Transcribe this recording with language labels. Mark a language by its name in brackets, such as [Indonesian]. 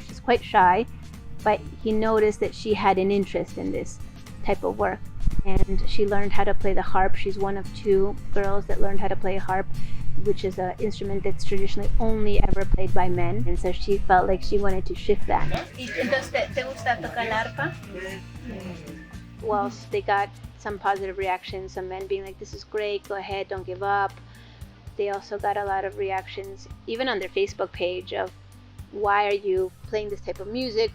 [English] She's quite shy, but he noticed that she had an interest in this type of work, and she learned how to play the harp. She's one of 2 girls that learned how to play a harp, which is an instrument that's traditionally only ever played by men, and so she felt like she wanted to shift that. [Spanish] Entonces, ¿te gusta tocar la arpa? [English] Well, they got some positive reactions, some men being like, this is great, go ahead, don't give up. They also got a lot of reactions, even on their Facebook page, of why are you playing this type of music?